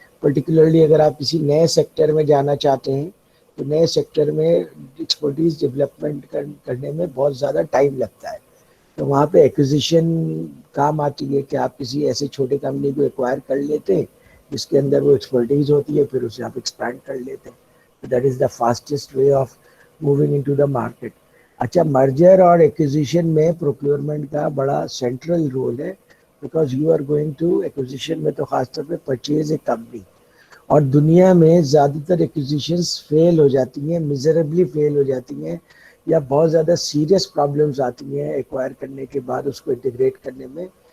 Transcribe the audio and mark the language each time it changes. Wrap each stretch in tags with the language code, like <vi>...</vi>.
<en>particularly</en> <ur>اگر آپ کسی نئے سیکٹر میں جانا چاہتے ہیں تو نئے سیکٹر میں ایکسپرٹیز ڈیولپمنٹ کرنے میں بہت زیادہ ٹائم لگتا ہے, تو وہاں پہ ایکوزیشن کام آتی ہے کہ آپ کسی ایسے چھوٹے کمپنی کو ایکوائر کر لیتے ہیں جس کے اندر وہ ایکسپرٹیز ہوتی ہے, پھر اسے آپ ایکسپینڈ کر لیتے ہیں.</ur> <en>That is the fastest way of moving into the market.</en> <ur>اچھا, مرجر اور ایکوزیشن میں پروکیورمنٹ کا بڑا سینٹرل رول ہے,</ur> <en>because you are going to</en> <ur>acquisition میں تو خاص طور پہ</ur> <en>purchase a company,</en> <ur>اور دنیا میں زیادہ تر ایکوزیشنز فیل ہو جاتی ہیں,</ur> <en>miserably</en> <ur>فیل ہو جاتی ہیں, یا بہت زیادہ سیریس پرابلمز آتی ہیں ایکوائر کرنے کے بعد اس کو انٹیگریٹ کرنے میں.</ur>